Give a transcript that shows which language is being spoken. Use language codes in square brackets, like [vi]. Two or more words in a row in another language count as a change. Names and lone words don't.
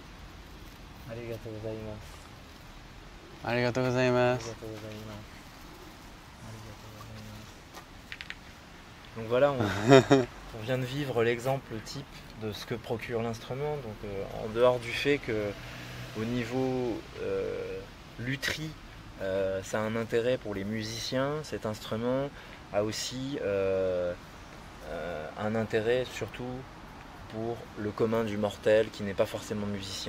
[ja] ありがとうございます。ありがとうございます。ありがとうございます。ありがとうございます。 [fr] Donc voilà, on vient de vivre l'exemple type de ce que procure l'instrument. Donc en dehors du fait que au niveau lutherie, ça a un intérêt pour les musiciens, cet instrument a aussi un intérêt surtout pour le commun du mortel qui n'est pas forcément musicien.